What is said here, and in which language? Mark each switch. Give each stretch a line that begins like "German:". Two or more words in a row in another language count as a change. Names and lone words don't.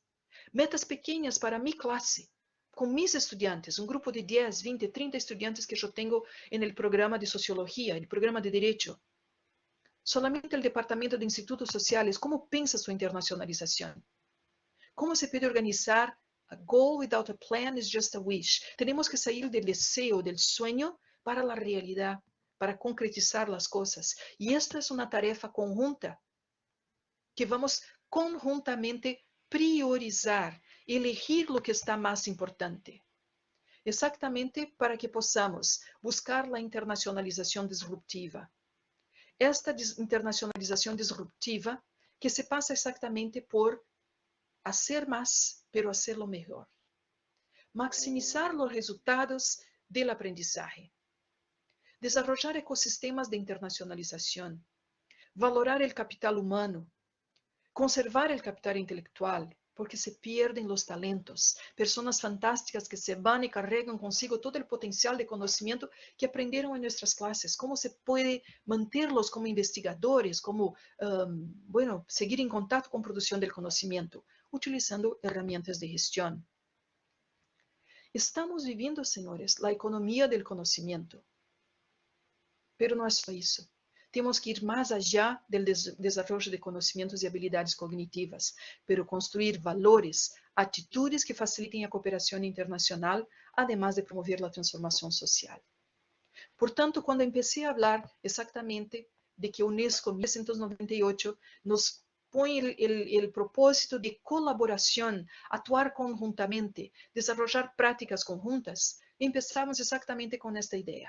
Portuguese: Metas pequenas para minha classe, com mis estudantes, um grupo de 10, 20, 30 estudantes que eu tenho no programa de Sociologia, no programa de Direito. Solamente o Departamento de Institutos Sociais, como pensa sua internacionalização? Como se pode organizar?
English: A goal without a plan is just a wish.
Portuguese: Temos que sair do desejo, do sonho, para a realidade, para concretizar as coisas. E esta é uma tarefa conjunta, que vamos conjuntamente priorizar, elegir o que está mais importante. Exatamente para que possamos buscar a internacionalização disruptiva. Esta internacionalização disruptiva que se passa exatamente por
Spanish: hacer más, pero hacerlo mejor. Maximizar los resultados del aprendizaje. Desarrollar ecosistemas de internacionalización. Valorar el capital humano. Conservar el capital intelectual, porque se pierden los talentos. Personas fantásticas que se van y carregan consigo todo el potencial de conocimiento que aprendieron en nuestras clases. ¿Cómo se puede mantenerlos como investigadores, como, seguir en contacto con producción del conocimiento? Utilizando herramientas de gestión. Estamos viviendo, señores, la economía del conocimiento. Pero no es
Portuguese: só isso. Temos que ir mais allá do desenvolvimento de conhecimentos e habilidades cognitivas, pero construir valores, atitudes que facilitem a cooperação internacional, además de promover a transformação social. Portanto, quando comecei a falar exatamente de que a Unesco, em 1998, nos põe o propósito de colaboração, atuar conjuntamente, desenvolver práticas conjuntas, começamos exatamente com esta ideia.